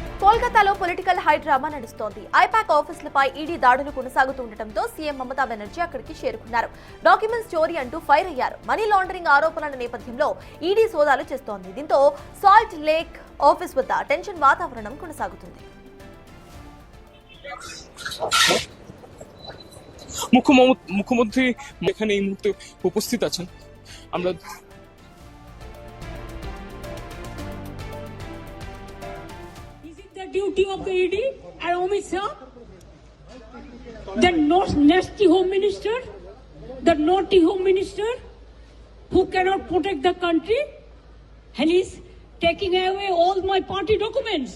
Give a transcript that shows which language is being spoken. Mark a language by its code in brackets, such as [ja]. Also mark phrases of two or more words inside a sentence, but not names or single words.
[te] కోల్కతాలో [en] political hi-drama [te] నడుస్తోంది. ఐపాక్ ఆఫీసులపై ఈడీ దాడులు కొనసాగుతుండటంతో సీఎం మమతా బెనర్జీ అక్కడికి చేరుకున్నారు. డాక్యుమెంట్స్ చోరీ అంటూ ఫైర్ అయ్యారు. [en] money laundering [te] ఆరోపణల నేపథ్యంలో ఈడీ సోదాలు చేస్తోంది. దీంతో సాల్ట్ లేక్ ఆఫీస్ వద్ద టెన్షన్ వాతావరణం కొనసాగుతుంది. [bn] মুখ্যমন্ত্রী এখানে এই মুহূর্তে উপস্থিত আছেন। আমরা [en] duty of the ED and Amit Shah, the nasty home minister, the naughty home minister who cannot protect the country, and he's taking away all my party documents.